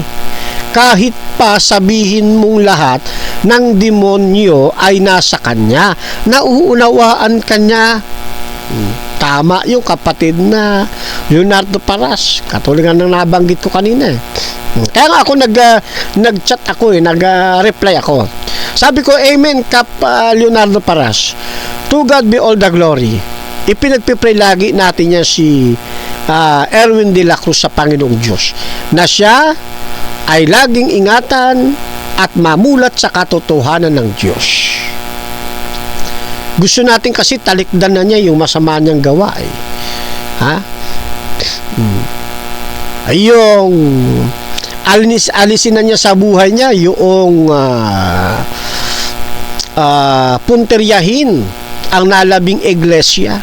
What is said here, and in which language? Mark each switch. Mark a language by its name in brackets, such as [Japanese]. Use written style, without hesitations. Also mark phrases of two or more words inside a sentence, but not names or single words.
[Filipino] Kahit pa sabihin mong lahat ng demonyo ay nasa kanya, nauunawaan kanya. Tama yung kapatid na Leonardo Paras, katulad ng nabanggit ko kanina. Kaya nga ako nag-chat ako, nag-reply ako. Sabi ko, amen Kap Leonardo Paras, [English] to God be all the glory. [Filipino] Ipinagpipray lagi natin yan si Erwin de la Cruz sa Panginoong Diyos, na siya ay laging ingatan at mamulat sa katotohanan ng Diyos. Gusto natin kasi talikdan na niya yung masama niyang gawa eh. Ha? Ay yung alisin na niya sa buhay niya yung punteryahin ang nalabing iglesia.